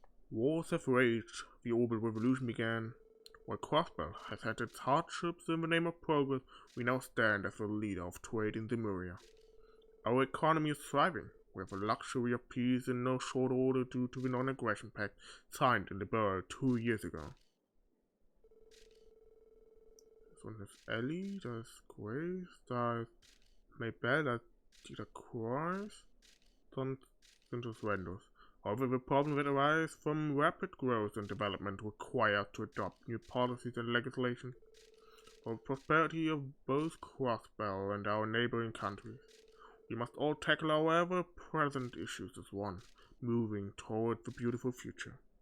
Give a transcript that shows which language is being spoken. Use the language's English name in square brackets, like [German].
[English] Wars have raged, the Orbital Revolution began. While Crossbell has had its hardships in the name of progress, we now stand as the leader of trade in Lemuria. Our economy is thriving. We have the luxury of peace in no short order due to the non-aggression pact signed in the Burr 2 years ago. This one is [German] Elie, da ist Grace, da ist Maybell, da ist Dieter Kreuz, sonst sind es Randos. [English] However, the problems that arise from rapid growth and development require us to adopt new policies and legislation for the prosperity of both Crossbell and our neighboring countries. We must all tackle our ever-present issues as one, moving toward the beautiful future.